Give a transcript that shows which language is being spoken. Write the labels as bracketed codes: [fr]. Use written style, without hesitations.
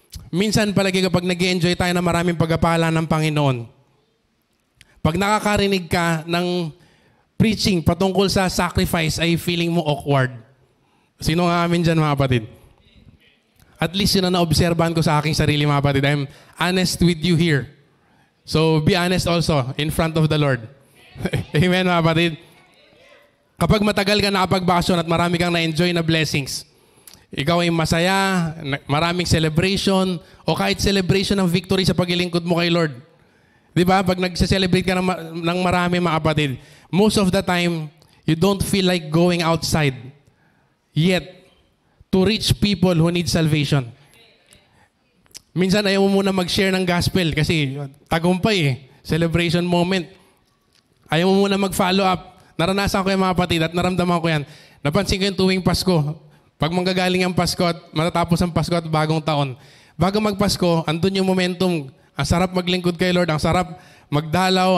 [tl] Minsan palagi kapag nag-enjoy tayo na maraming pagpapala ng Panginoon, pag nakakarinig ka ng preaching patungkol sa sacrifice ay feeling mo awkward. Sino nga amin dyan mga kapatid? At least yun na naobserbahan ko sa aking sarili mga kapatid. [en] I'm honest with you here. So be honest also in front of the Lord. [tl] Amen mga kapatid? Kapag matagal ka nakapagbakasyon at marami kang na-enjoy na blessings, ikaw ay masaya, maraming celebration, o kahit celebration ng victory sa paglilingkod mo kay Lord. Di ba? Pag nagse-celebrate ka ng marami mga kapatid, [en] most of the time, you don't feel like going outside. Yet, to reach people who need salvation. [tl] Minsan ayaw mo muna mag-share ng gospel kasi tagumpay eh. Celebration moment. Ayaw mo muna mag-follow up. Naranasan ko yung mga kapatid at naramdaman ko yan. Napansin ko yung tuwing Pasko. Pag manggagaling ang Pasko at matatapos ang Pasko at bagong taon. Bago magpasko, andun yung momentum. Ang sarap maglingkod kay Lord. Ang sarap magdalaw.